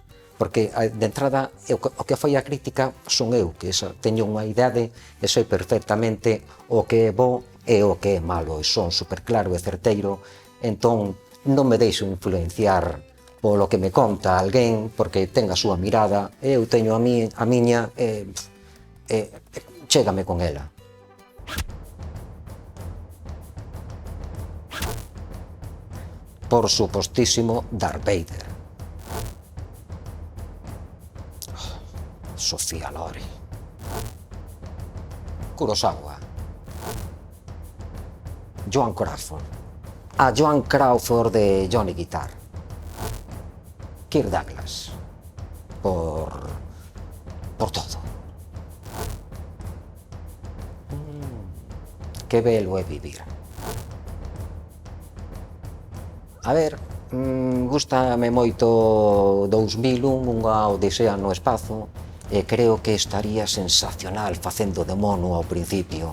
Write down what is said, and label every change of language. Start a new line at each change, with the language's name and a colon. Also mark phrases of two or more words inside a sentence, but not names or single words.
Galician: Porque, de entrada, o que fai a crítica son eu, que teño unha idade e sei perfectamente o que é bo e o que é malo, e son superclaro e certeiro, entón non me deixo influenciar polo que me conta alguén, porque ten a súa mirada, e eu teño a miña, chégame con ela. Por supostísimo, Darth Vader. Sofía Loren. Kurosawa. Joan Crawford. A Joan Crawford de Johnny Guitar. Kirk Douglas. Por todo. Que belo é vivir. A ver, gústame moito 2001, unha odisea no espazo, e creo que estaría sensacional facendo de mono ao principio.